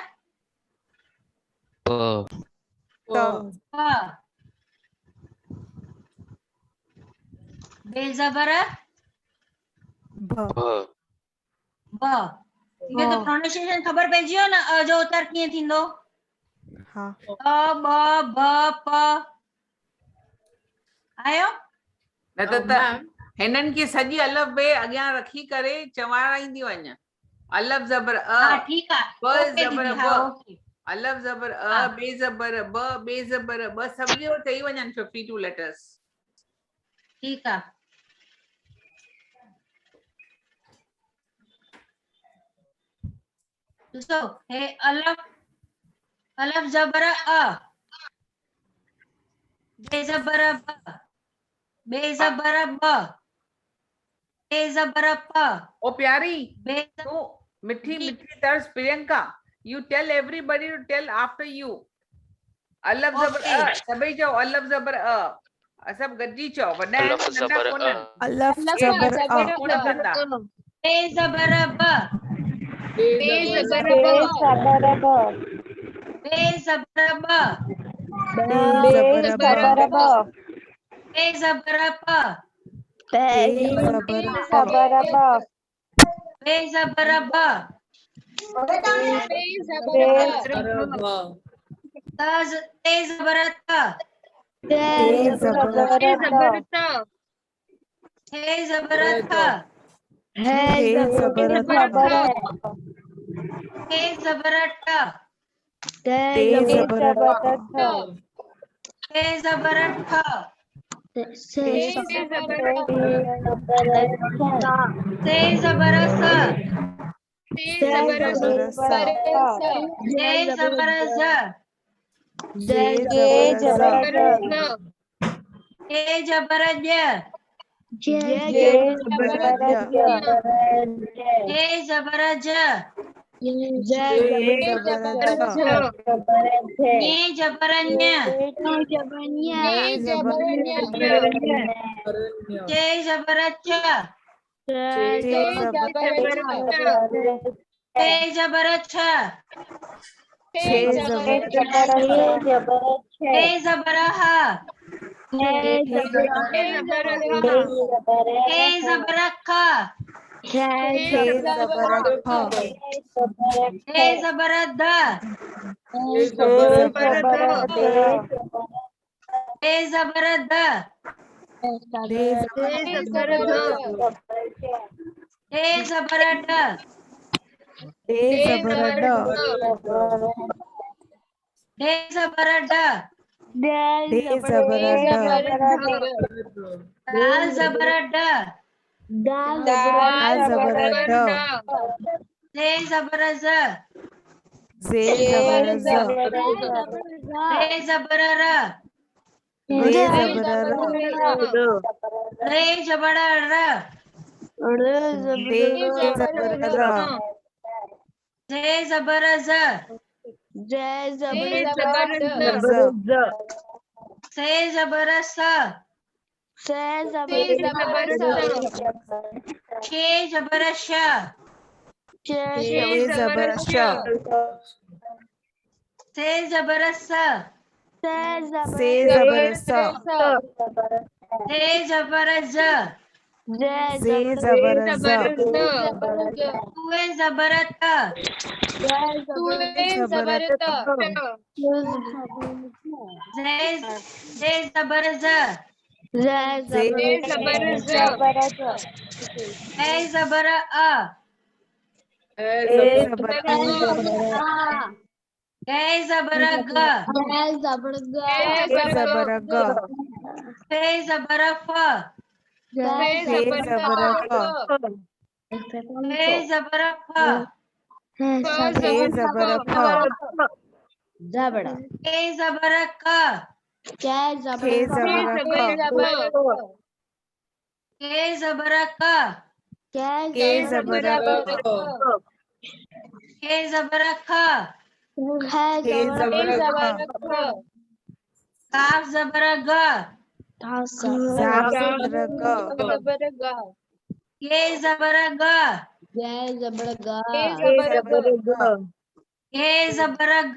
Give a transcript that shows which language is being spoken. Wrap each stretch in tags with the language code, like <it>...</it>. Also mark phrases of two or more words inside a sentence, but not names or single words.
<sd>त, प, बे जबर भ, ब।</sd> <hi>ठीक है,</hi> <sd>तो प्रोनाउंसिएशन खबर पइजी वियो न, अ जो उतार कीअं थींदो? हा, अ ब ब प, आयो? न त हिननि खे सॼी अलफ बे अॻियां रखी करे चवाराईंदी वञ। अलफ जबर अ, हा ठीकु आहे, ब ओके जबर दीदी, हा ब, ओके। अलफ जबर अ, हा। बे जबर ब, बे जबर ब, सभु जो चई वञनि 52 लेटर्स। ठीकु आहे। ॾिसो, हे अलफ, अलफ जबर अ, बे जबर ब, बे जबर ब, बे जबर प, ओ प्यारी, बे तू मिठी मिठी तर्ज प्रियंका,</sd> <en>you tell everybody to tell after you.</en> <sd>अलफ जबर Okay. सभई चओ अलफ जबर सब गॾिजी चओ, वॾा आहिनि अलफ नंढा ज़बर कोन्हनि। अलफ हे ज़बर कोन कंदा। बे जबर ब, बे बे जबर जबर ब, ब, बे जबर ब, बे ज़बर ब, बे जबर प, बे ज़बर प, बे जबर ब, ते जबर त, ते ज़बर त, हे जबर थ, हे ज़बर थ, हे जबर ट, ते ज़बर ट, हे जबर ठ, से से जबर स, ज़बर स, जे जबर ज, जे ज़बर ज, हे जबर ज, जे ज़बर ज, हे जबर ज, जे ज़बर ज, ने जबर ञ, ने ज़बर जे जबर च, जे ज़बर ते जबर छ, छे ज़बर हे जबर ह, हे जबर ख, छे ज़बर ख, हे जबर ध, हे जबर हे जबर ध, दे ज़बर हे जबर ड, दे ज़बर ड, हे जबर ड, दे ज़बर ड, दाल जबर ड, दाल ज़बर ड, से जबर ज, जे ज़बर ज, रे जबर र, रे ज़बर र, रे जबर र, दे ज़बर र, जे जबर ज, जे ज़बर ज, से जबर स, से ज़बर स, शे जबर श, छे ज़बर श, से जबर स, से ज़बर स, से जबर ज, जे ज़बर ज, तुए जबर त, ज़बर त, जे जबर ज, जे ज़बर ज, ए जबर अ, ए ज़बर ए जबर ग, ज़बर ग, फे जबर फ, फे ज़बर फ, फे जबर फ, फे ज़बर फ, के जबर क, के ज़बर क, के जबर क, के ज़बर क, के जबर ख, के ज़बर ख, काफ जबर ग, ज़ाब ज़बर ग, के जबर ग, के ज़बर ग, के जबर ग,</sd>